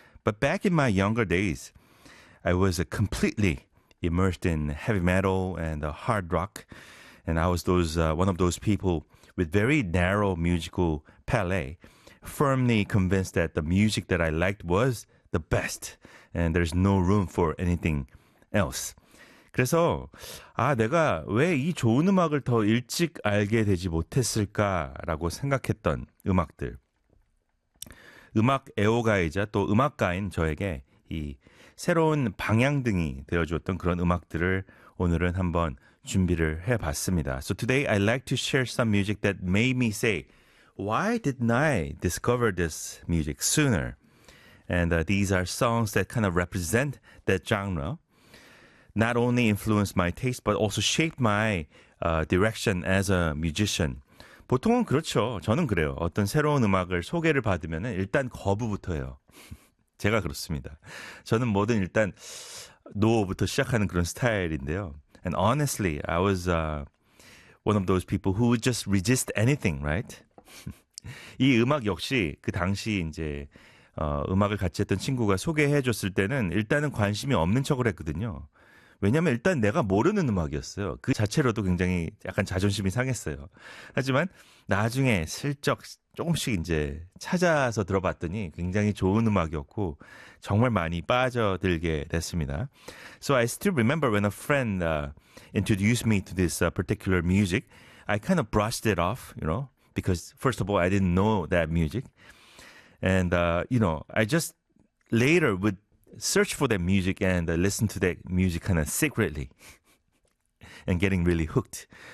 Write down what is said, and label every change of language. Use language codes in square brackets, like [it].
[en] But back in my younger days, I was completely immersed in heavy metal and hard rock. And I was one of those people with very narrow musical palette, firmly convinced that the music that I liked was the best, and there's no room for anything else. [ko] 그래서 내가 왜 이 좋은 음악을 더 일찍 알게 되지 못했을까라고 생각했던 음악들. 음악 애호가이자 또 음악가인 저에게 이 새로운 방향등이 되어주었던 그런 음악들을 오늘은 한번 준비를 해봤습니다. [en] So today I'd like to share some music that made me say, why didn't I discover this music sooner? And these are songs that kind of represent that genre. Not only influenced my taste, but also shaped my direction as a musician. [ko] 보통은 그렇죠. 저는 그래요. 어떤 새로운 음악을 소개를 받으면 일단 거부부터 해요. 제가 그렇습니다. 저는 뭐든 일단 노부터 시작하는 그런 스타일인데요. [en] And honestly, I was one of those people who would just resist anything, right? [ko] 이 음악 역시 그 당시 이제 음악을 같이 했던 친구가 소개해 줬을 때는 일단은 관심이 없는 척을 했거든요. 왜냐하면 일단 내가 모르는 음악이었어요. 그 자체로도 굉장히 약간 자존심이 상했어요. 하지만 나중에 슬쩍 조금씩 이제 찾아서 들어봤더니 굉장히 좋은 음악이었고 정말 많이 빠져들게 됐습니다. [en] So I still remember when a friend introduced me to this particular music, I kind of brushed it off, you know, because first of all, I didn't know that music. And, you know, I just later would search for that music and listen to that music kind of secretly and getting really hooked.